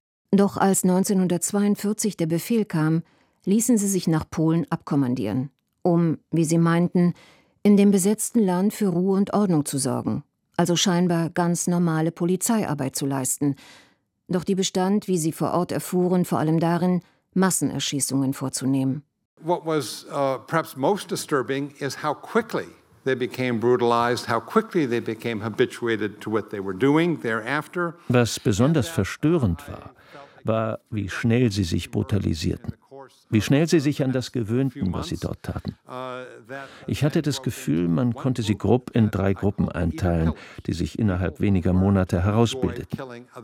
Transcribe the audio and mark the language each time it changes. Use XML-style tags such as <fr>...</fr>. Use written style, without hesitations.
<de>1942 der Befehl kam, ließen sie sich nach Polen abkommandieren, um, wie sie meinten, in dem besetzten Land für Ruhe und Ordnung zu sorgen, also scheinbar ganz normale Polizeiarbeit zu leisten. Doch die bestand, wie sie vor Ort erfuhren, vor allem darin, Massenerschießungen vorzunehmen.</de> <en>What was perhaps most disturbing is how quickly they became brutalized, how quickly they became habituated to what they were doing thereafter.</en> <de>Was besonders verstörend war, war, wie schnell sie sich brutalisierten. Wie schnell sie sich an das gewöhnten, was sie dort taten. Ich hatte das Gefühl, man konnte sie grob in drei Gruppen einteilen, die sich innerhalb weniger Monate herausbildeten.</de>